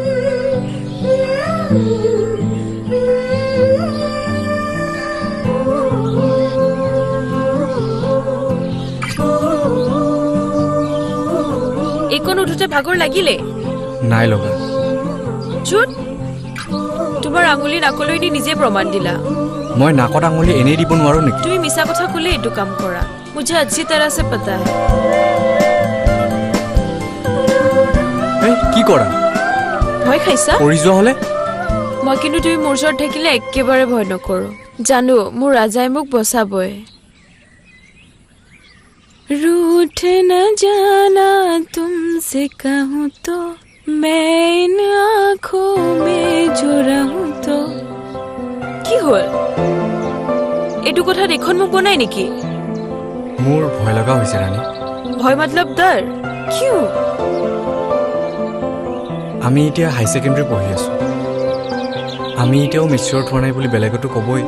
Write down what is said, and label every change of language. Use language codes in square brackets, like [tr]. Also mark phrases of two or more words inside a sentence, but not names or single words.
[as] একোনো উঠোতে ভাগৰ লাগিলে? নাই লগা। চুট, তোমাৰ আঙুলি নাকলৈ দি নিজে প্ৰমাণ দিলা। মই নাকত আঙুলি এনেই দিব নোৱাৰো নেকি? তুমি মিছা কথা ক'লে এইটো কাম কৰা। [hi] मुझे अच्छी तरह से पता है। [as] এই কি কৰা? ভয় খাইছা? পৰি যোৱা হ'লে? মই কিন্তু তুমি মোৰ ওচৰত থাকিলে একেবাৰে ভয় নকৰো। জানো মোৰ ৰাজাই মোক বচাবই। [hi] रूठ न जाना तुमसे कहूँ तो मैं इन आँखों में जो रहूँ तो। [as] কি হ'ল? এইটো কথা দেখোন মোক বনাই নেকি? মোৰ ভয় লগা হৈছে ৰাণী। ভয় মতলব ডৰ? কিয়? আমি এতিয়া হাই ছেকেণ্ডেৰী পঢ়ি আছোঁ। আমি এতিয়াও মেচিয়ৰ হোৱা নাই বুলি বেলেগতো ক'বই।